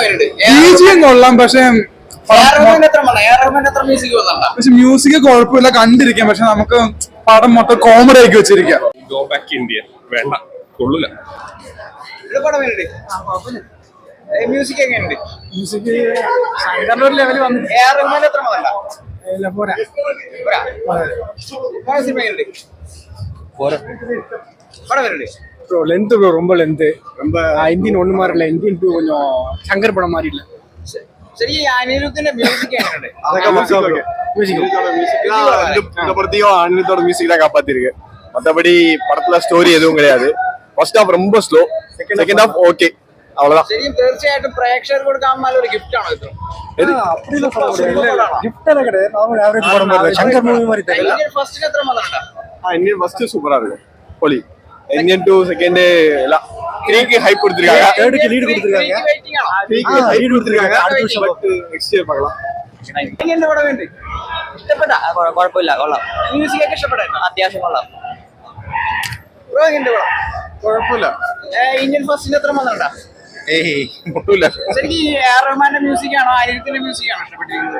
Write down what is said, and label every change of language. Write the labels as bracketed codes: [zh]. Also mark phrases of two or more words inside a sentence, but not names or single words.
[ml] ബിജിഎം കൊള്ളാം, പക്ഷെ മ്യൂസിക് കുഴപ്പമില്ല, കണ്ടിരിക്കാം. പക്ഷെ നമുക്ക് പടം മൊത്തം കോമഡി ആക്കി വെച്ചിരിക്കാം. വേണ്ട, കൊള്ളൂല. മ്യൂസിക് എങ്ങനെയുണ്ട്? മ്യൂസിക് ഒരു ലെവലിൽ വന്നു. [ta] லென்த் ரொம்ப லென்த், ரொம்ப இந்தியன் ஒண்ணு மாதிரி இல்ல. இந்தியன் 2 கொஞ்சம் சங்கர் படம் மாதிரி இல்ல. சரி, அனிருத்தோட மியூசிக் என்னது? அனிருத்தோட மியூசிக் தான் காப்பாத்திருக்கு. மத்தபடி படத்துல ஸ்டோரி எதுவும் கிடையாது. [en] first half [ta] ரொம்ப ஸ்லோ, [en] second half okay, [ta] அவ்வளவுதான். [ml] ശരിക്കും തീർച്ചയായിട്ടും പ്രേക്ഷകർക്ക് കൊടുക്കാൻ നല്ലൊരു ഗിഫ്റ്റ് ആണോ ഇത്? ഫസ്റ്റ് എത്ര വന്നിട്ടുണ്ടോ? [ta] இந்தியன் ஃபர்ஸ்ட் சூப்பரா இருக்கு. போலி இந்தியன் 2 செகண்ட் எல்லாம் 3க்கு ஹைப் கொடுத்திருக்காங்க, 3க்கு லீட் கொடுத்திருக்காங்க, 3க்கு ஹைப் கொடுத்திருக்காங்க. அடுத்த வருஷம் [en] next year [ta] பார்க்கலாம். [ml] എങ്ങനെ പടം ഉണ്ട്? ഇഷ്ടപ്പെട്ടാ? കുഴപ്പമില്ല, കൊള്ളാം. മ്യൂസിക് ഒക്കെ ഇഷ്ടപ്പെട്ടായിരുന്നു? അത്യാവശ്യം കൊള്ളാം. ബ്രോ എങ്ങനെ പടം? കുഴപ്പമില്ല. ഇന്ത്യൻ ഫസ്റ്റിന് എത്ര വന്നിട്ടുണ്ടോ? ഒട്ടുമില്ല. ശരിക്കും എ.ആർ. റഹ്മാന്റെ മ്യൂസിക് ആണോ അനിരുദ്ധിന്റെ മ്യൂസിക് ആണോ ഇഷ്ടപ്പെട്ടിരിക്കുന്നത്?